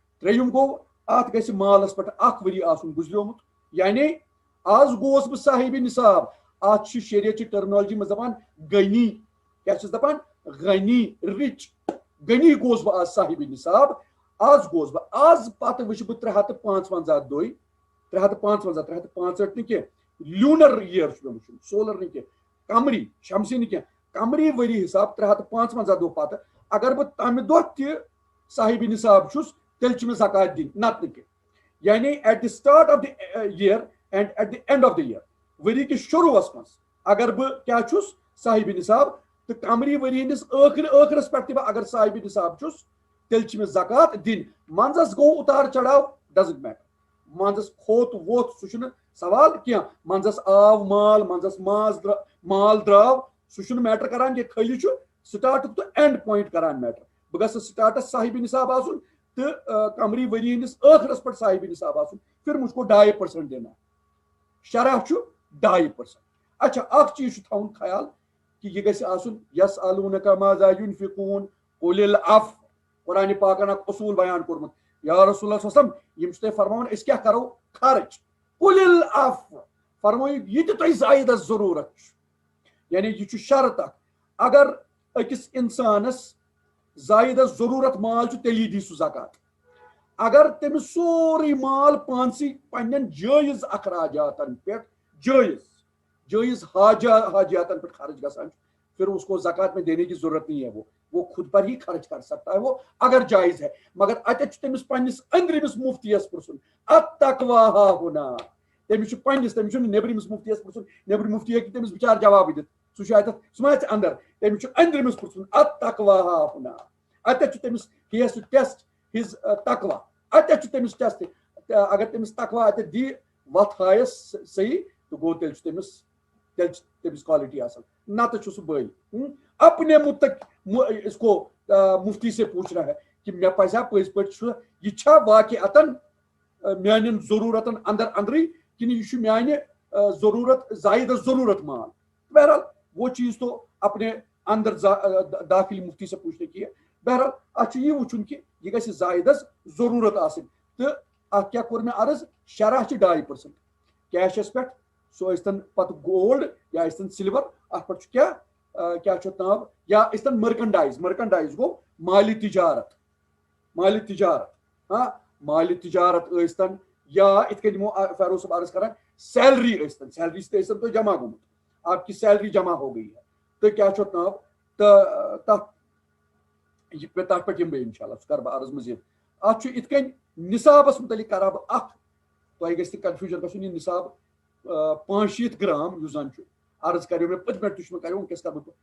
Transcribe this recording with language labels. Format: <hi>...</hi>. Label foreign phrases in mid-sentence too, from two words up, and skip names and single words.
<ks>ترٛیٚیِم گوٚو ات گژھِ مالس پٮ۪ٹھ 1 ؤری آسُن گُزریومُت یعنی آز گوس بہٕ صاحبِ نصاب ات چھِ شریعتچہِ ٹرمنالجی منٛز دپان غنی کیٛاہ چھِس دپان غنی رِچ غنی گوس بہٕ آز صاحبِ نصاب آز گوس بہٕ آز پتہٕ وٕچھِ بہٕ 355 دۄہہِ 365 نہٕ کینٛہہ</ks> <en>lunar year</en> <ks>چھُ مےٚ وٕچھُن سولر نہٕ کینٛہہ قمری شمسی نہٕ کینٛہہ قمری ؤری حساب 355 دۄہ پتہٕ اگر بہٕ تمہِ دۄہ تہِ صاحبِ نصاب چھُس تیٚلہِ چھِ مےٚ زکات دِنۍ نتہٕ نہٕ کینٛہہ یعنی</ks> <en>at the start of the year and at the end of the year</en> <ks>ؤری کِس شروٗعس منٛز اگر بہٕ کیٛاہ چھُس صاحبِ نصاب تہٕ قمری ؤری ہٕنٛدِس ٲخرس پٮ۪ٹھ تہِ بہٕ اگر صاحبِ نصاب چھُس تیٚلہِ چھِ مےٚ زکات دِنۍ منٛزس گوٚو اُتار چڑاو</ks> <en>doesn't matter</en> <ks>منٛزس کھوٚت ووٚتھ سُہ چھُنہٕ سوال کینٛہہ منٛزس آو مال منٛزس مال درٛاو سُہ چھُنہٕ میٹر کران کینٛہہ خٲلی چھُ سٹاٹُک تہٕ</ks> <en>end point</en> <ks>کران میٹر بہٕ گژھٕ سٹاٹس صاحبِ نصاب آسُن تہٕ قمری ؤری ہٕنٛدِس ٲخرس پٮ۪ٹھ صاحبِ نصاب آسُن</ks> <ur>پھر مجھ کو 2% دینا</ur> <ks>شرح چھُ 2%. اچھا اکھ چیٖز چھُ تھاوُن خیال کہِ یہِ گژھِ آسُن</ks> <ar>یسألوٗنَکَ ماذا يُنفِقوٗن قُلِ العفو</ar> <ks>قرآنِ پاکن اکھ اصوٗل بیان کوٚرمُت یا</ks> <ar>رسول اللہ صلی اللہ علیہ وسلم</ar> <ks>یِم چھِ تۄہہِ فرماوان أسۍ کیٛاہ کرو خرٕچ</ks> <ar>قُلِ العفو</ar> <ks>فرمٲیِو یہِ تہِ تۄہہِ زایدس ضروٗرت چھُ یعنی یہِ چھُ شرط اکھ اگر أکِس اِنسانس زایدس ضروٗرت مال چھُ تیٚلی دی سُہ زکات اگر تٔمِس سورُے مال پانسٕے پننٮ۪ن جٲیز اخراجاتن پٮ۪ٹھ جٲیز حاجاتن پٮ۪ٹھ خرچ گژھان چھُ</ks> <ur>پھر اس کو زکات میں دینے کی ضرورت نہیں ہے وہ خود پر ہی خرچ کر سکتا ہے وہ اگر جائز ہے</ur> <ks>مگر اتٮ۪تھ چھُ تٔمِس پننِس أنٛدرِمِس مُفتیَس پرژھُن</ks> <ar>اتقوا ہاہُنا</ar> <ks>تٔمِس چھُ پننِس تٔمِس چھُنہٕ نیبرِمِس مُفتیَس پرژھُن نیبرِم مُفتی ہیٚکہِ تٔمِس بِچارٕ جوابٕے دِتھ سُہ چھُ اتٮ۪تھ سُہ ما آسہِ انٛدر تٔمِس چھُ أنٛدرِمِس پرژھُن</ks> <ar>اتقوا ہاہُنا</ar> <ks>اتٮ۪تھ چھُ تٔمِس</ks> <en>he has to test his</en> <ks>تقوا اتٮ۪تھ چھُ تٔمِس ٹیسٹ اگر تٔمِس تقوا اتٮ۪تھ دی وتھ ہایس صحیح تہٕ گوٚو تیٚلہِ چھُ تٔمِس کوالٹی اصل نتہٕ چھُ سُہ بٔلۍ</ks> <ur>اپنے اس کو مفتی سے پوچھنا ہے کہ</ur> <ks>مےٚ پزیا پٔزۍ پٲٹھۍ چھُ یہِ چھا واقعتن میانٮ۪ن ضروٗرتن اندرٕے کِنہٕ یہِ چھُ میانہِ ضروٗرت زایدس ضروٗرت مال بہرحال</ks> <ur>وہ چیٖز تو اپنے اندر داخلی مفتی سے پوچھنے کی ہے</ur> <ks>بہرحال اتھ چھُ یہِ وٕچھُن کہِ یہِ گژھِ زایدس ضروٗرت آسٕنۍ تہٕ اتھ کیٛاہ کوٚر مےٚ عرض شرح چھِ 2% کیشس پٮ۪ٹھ سُہ ٲسۍتن پتہٕ گولڈ یا ٲسۍتن سِلور اتھ پٮ۪ٹھ چھُ کیٛاہ چھُ اتھ ناو یا ٲسۍتن مرکنڈایز گوٚو مالِ تجارت ہاں مالِ تجارت ٲسۍتن یا یِتھ کٔنۍ دِمو فیروز صٲب عرض کران سیلری ٲسۍتن سیلری تہِ ٲسۍتن تۄہہِ جمع گوٚمُت</ks> <ur>آپ کی سیلری جمع ہو گئی ہے</ur> <ks>تہٕ کیٛاہ چھُ اتھ ناو تہٕ تتھ پٮ۪ٹھ یِمہٕ بہٕ انشاء اللہ سُہ کرٕ بہٕ عرض مٔزیٖد اتھ چھُ یِتھ کٔنۍ نِصابس مُتعلق کرٕ بہٕ اکھ تۄہہِ گژھِ نہٕ کنفیوٗجن گژھُن یہِ نِصاب 65 گرام یُس زن چھُ عرض کریو مےٚ پٔتمہِ لٹہِ تہِ چھُ مےٚ کریو وٕنکیٚس کرٕ بہٕ</ks>